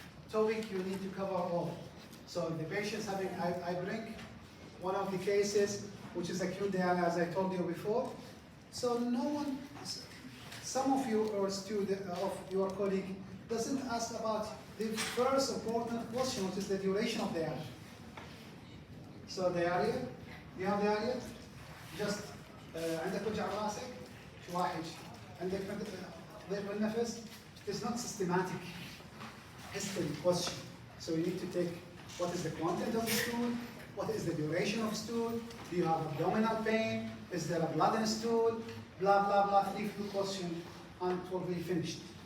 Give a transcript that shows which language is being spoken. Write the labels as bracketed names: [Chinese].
[English] Topic you need to cover all. So if the patient's having, I bring one of the cases, which is acute diarrhea, as I told you before. So no one, some of you or student of your colleague doesn't ask about the first important question, which is the duration of diarrhea. So diarrhea, you have diarrhea, just [Arabic] عندك وجع راسك شو واحد عندك ضيق بالنفس. [English] It's not systematic history question. So you need to take what is the content of the stool, what is the duration of stool, do you have abdominal pain, is there a blood in stool, blah, blah, blah, 3 few questions, and it will be finished.